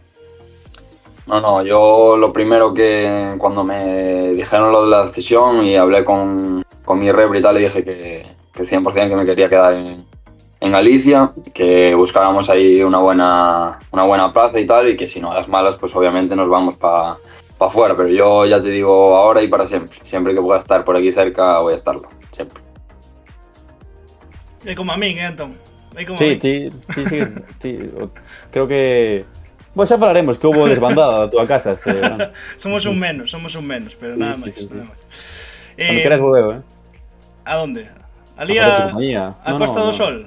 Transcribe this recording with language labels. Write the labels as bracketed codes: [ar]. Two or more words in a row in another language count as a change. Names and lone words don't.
[es] No, yo lo primero que cuando me dijeron lo de la decisión y hablé con mi repre y tal, le dije que 100% que me quería quedar en Galicia, que buscáramos ahí una buena plaza y tal, y que si no a las malas, pues obviamente nos vamos para afuera. Pero yo ya te digo ahora y para siempre que pueda estar por aquí cerca voy a estarlo, siempre. [gl] É como a min, Antón. [es] Sí, creo que... [gl] Xa falaremos que houve desbandada da túa casa este verano. somos un menos, pero nada máis. Cando queras volveu, A onde? Ali a Costa do Sol?